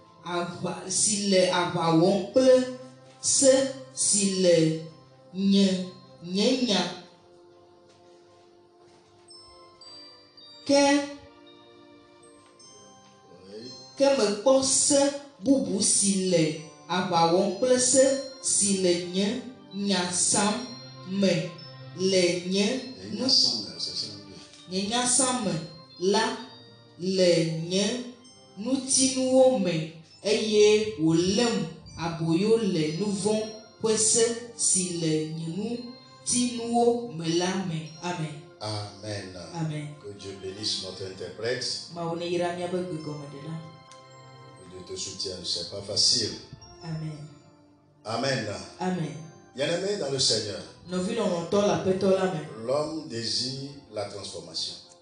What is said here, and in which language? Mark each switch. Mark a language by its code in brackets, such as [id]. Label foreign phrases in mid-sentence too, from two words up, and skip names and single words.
[ee] aʋa wɔm kple se si le nye nya ke mekpɔ se bubu si le aʋa wɔm kple se si le nye nya sam me le nye nya sam me la le nye nutinuwo me eye wòlém aboyo le nu vɔ̃ ƒe se si le nye nutinuwo me la me. Amen. Amen. Amen. [fr] Que Dieu bénisse notre interprète. Dieu te soutienne, c'est pas facile. Amen. Amen. Amen. Bien-aimé dans le Seigneur, l'homme désire la transformation.